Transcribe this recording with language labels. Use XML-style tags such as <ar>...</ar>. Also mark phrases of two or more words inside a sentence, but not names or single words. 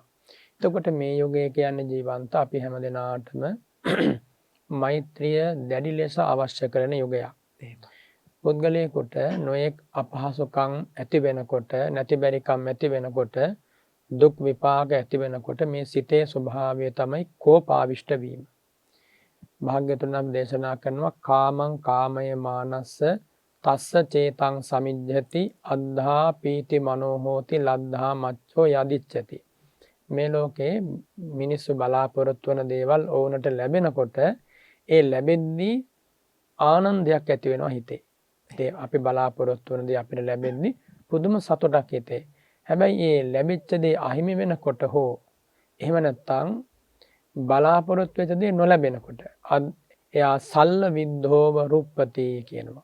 <si>එතකොට මේ යුගය කියන්නේ ජීවන්ත අපි හැම දිනාටම මෛත්‍රිය දැඩි ලෙස අවශ්‍ය කරන යුගයක්. පුද්ගලයෙකුට නොයෙක් අපහසුකම් ඇති වෙනකොට, නැති බැරිකම් ඇති වෙනකොට, දුක් විපාක ඇති වෙනකොට මේ සිතේ ස්වභාවය තමයි කෝපාවිෂ්ඨ වීම. භාග්‍යවතුන් වහන්සේ දේශනා කරනවා</si> <pi>කාමං කාමය මානස්ස තස්ස චේතං සමිජ්ජති අද්ධා පීති මනෝ හෝති ලද්ධා මච්ඡෝ යදිච්ඡති.</pi> <si>මේ ලෝකේ මිනිස්සු බලාපොරොත්තු වන දේවල් ඕනට ලැබෙනකොට ඒ ලැබෙද්දී ආනන්දයක් ඇති වෙනවා හිතේ. ඒ අපි බලාපොරොත්තු වන දේ අපිට ලැබෙද්දී පුදුම සතුටක් හිතේ. හැබැයි ඒ ලැබිච්ච දේ අහිමි වෙනකොට හෝ එහෙම නැත්නම් බලාපොරොත්තු වෙච්ච දේ නොලැබෙනකොට එයා</si> <pi>සල්ල විද්ධෝව රුප්පති</pi> <si>කියනවා.</si>